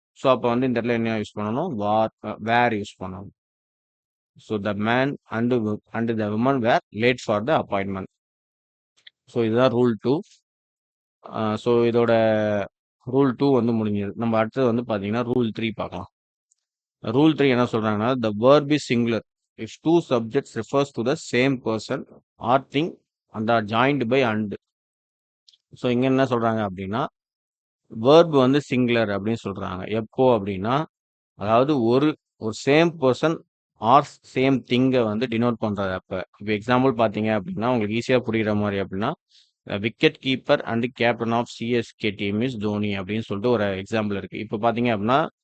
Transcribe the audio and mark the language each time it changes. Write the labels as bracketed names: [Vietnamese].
[Tamil] So அப்போ வந்து இந்த இடத்துல என்ன யூஸ் பண்ணணும், வேர் யூஸ் பண்ணணும். [English] So the man and the woman were late for the appointment. So [Tamil] இதுதான் ரூல் 2. ஸோ இதோட ரூல் 2 வந்து முடிஞ்சது. நம்ம அடுத்தது வந்து பார்த்தீங்கன்னா ரூல் 3 பார்க்கலாம். ரூல் 3 என்ன சொல்றாங்கன்னா [English] The verb is singular if two subjects refers to the same person or thing and are joined by and. [Tamil] So இங்க என்ன சொல்றாங்க அப்படின்னா verb வந்து சிங்குலர் அப்படின்னு சொல்றாங்க. எப்போ அப்படின்னா அதாவது ஒரு ஒரு சேம் பர்சன் ஆர் சேம் திங்கை வந்து டினோட் பண்றது. அப்ப இப்போ எக்ஸாம்பிள் பார்த்தீங்க அப்படின்னா உங்களுக்கு ஈஸியா புரியுற மாதிரி அப்படின்னா [English] wicket keeper and captain of CSK team is Dhoni [Tamil] அப்படின்னு சொல்லிட்டு ஒரு எக்ஸாம்பிள் இருக்கு. இப்போ பார்த்தீங்க அப்படின்னா